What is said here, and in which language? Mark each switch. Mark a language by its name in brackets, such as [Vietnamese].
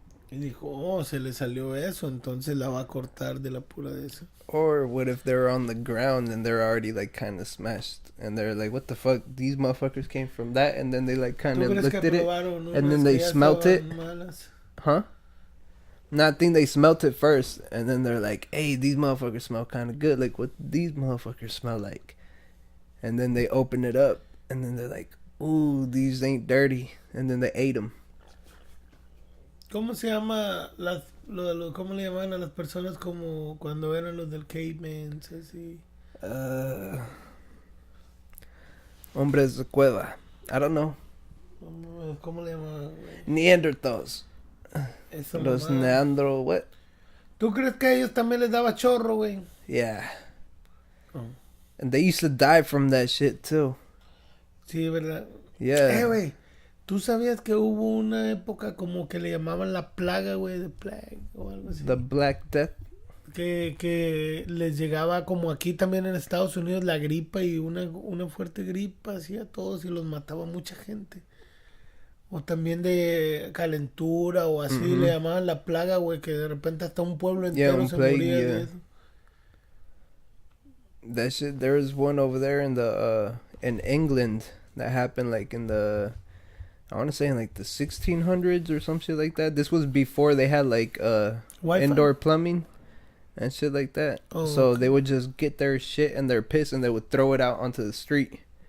[Spanish] Y dijo, oh, se le salió eso, entonces la va a cortar de la pura de eso. [English] Or what if they're on the ground and they're already like kind of smashed and they're like, what the fuck? These motherfuckers came from that, and then they like kind of looked at it and then they smelt it. [Spanish] Malas? [English] Huh? No, I think they smelt it first, and then they're like, hey, these motherfuckers smell kind of good. Like, what these motherfuckers smell like? And then they open it up, and then they're like, ooh, these ain't dirty. And then they ate them. [Spanish] ¿Cómo se llama cómo le llaman a las personas como cuando eran los del caveman, así? Hombres de cueva. [English] I don't know. [Spanish] ¿Cómo le llaman? [English] Neanderthals. [Spanish] Eso Los nomás. [English] Neandro, what? [Spanish] ¿Tú crees que a ellos también les daba chorro, güey? [English] Yeah. Oh. And they used to die from that shit too. [Spanish] Sí, ¿verdad? [English] Yeah. [Spanish] Güey, ¿tú sabías que hubo una época como que le llamaban la plaga, güey, de plague o algo así? [English] The Black Death. [Spanish] Que les llegaba como aquí también en Estados Unidos la gripa y una fuerte gripa así a todos y los mataba mucha gente. O también de calentura o así le llamaban la plaga, güey, que de repente hasta un pueblo entero se moría de eso. [English] That shit, there was one over there in England that happened like in I want to say in like the 1600s or some shit like that. This was before they had like indoor plumbing and shit like that. Oh, so okay. They would just get their shit and their piss and they would throw it out onto the street.